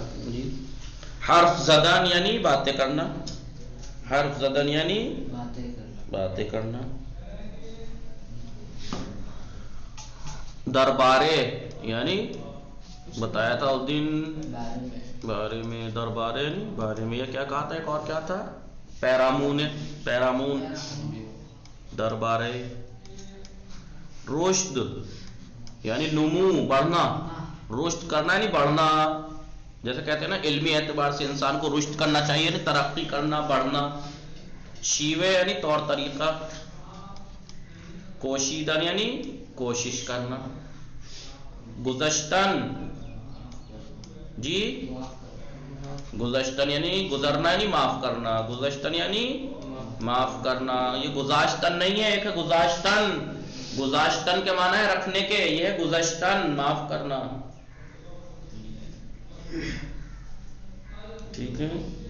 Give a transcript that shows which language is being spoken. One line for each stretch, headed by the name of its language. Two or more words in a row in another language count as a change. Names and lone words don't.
Urdu: جی
Persian: حرف زدن
Urdu: یعنی باتیں کرنا،
Persian: حرف زدن
Urdu: یعنی باتیں کرنا. دربارے یعنی بتایا تھا اس دن بارے میں، دربارے نہیں بارے میں. یہ کیا کہا تھا؟ ایک اور کیا تھا؟
Persian: پیرامون دربارے.
Urdu: رشد یعنی نمو، بڑھنا. رشد کرنا یعنی بڑھنا. جیسے کہتے ہیں نا علمی اعتبار سے انسان کو رشد کرنا چاہیے یعنی ترقی کرنا، بڑھنا. شیوے یعنی طور طریقہ. کوشیدن یعنی کوشش کرنا. گذشتن جی گذشتن یعنی گزرنا یعنی معاف کرنا. گذشتن یعنی معاف کرنا. یہ گذاشتن نہیں ہے، ایک ہے گذاشتن. گذاشتن کے معنی ہے رکھنے کے، یہ ہے گذشتن معاف کرنا. ٹھیک ہے.